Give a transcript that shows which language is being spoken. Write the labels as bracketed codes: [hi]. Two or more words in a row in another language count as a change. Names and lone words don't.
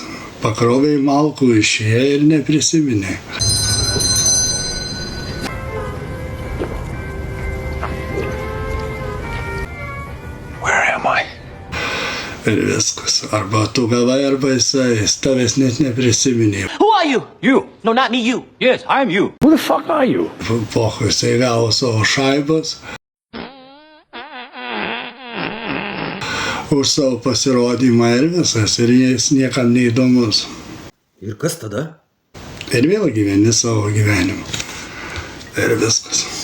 [lt] Pakroviai malkų išėjo ir neprisiminė. Ir viskas. Arba tu gavai, arba jis tavęs net neprisiminė. [en] Who are you? You. No, not me, you. Yes, I'm you. Who the fuck are you? [lt] Pohui, jisai gavo savo šaibas. Už savo pasirodymą ir visas. Ir jis niekam neįdomus. Ir kas tada? Ir vėl gyveni savo gyvenimą. Ir viskas.